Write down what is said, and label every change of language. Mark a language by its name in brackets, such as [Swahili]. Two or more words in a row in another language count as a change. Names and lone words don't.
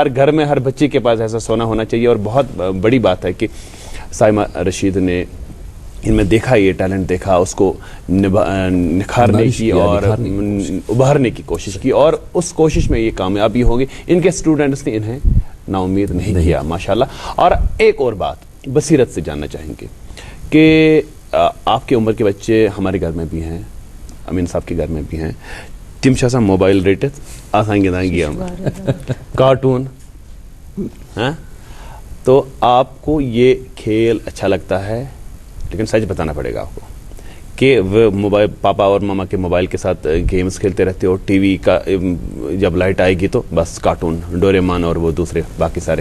[Hindi] हर घर में हर बच्चे के पास ऐसा सोना होना चाहिए और बहुत बड़ी बात है कि साइमा रशीद ने इनमें देखा ये टैलेंट देखा उसको निखारने की और उभारने की कोशिश की और उस कोशिश में ये कामयाबी होगी। इनके स्टूडेंट्स ने इन्हें नाउम्मीद नहीं किया माशाल्लाह। और एक और बात बसीरत से जानना चाहेंगे कि आपके उम्र के बच्चे हमारे घर में भी हैं अमीन साहब के घर में भी हैं [Kashmiri] तिम छा मोबाइल रेटित आसान गिंदान गेम कार्टून [Hindi] हैं तो आपको ये खेल अच्छा लगता है लेकिन सच बताना पड़ेगा आपको कि वो मोबाइल पापा और मामा के मोबाइल के साथ गेम्स खेलते रहते हो टीवी का जब लाइट आएगी तो बस कार्टून डोरेमोन और वो दूसरे बाकी सारे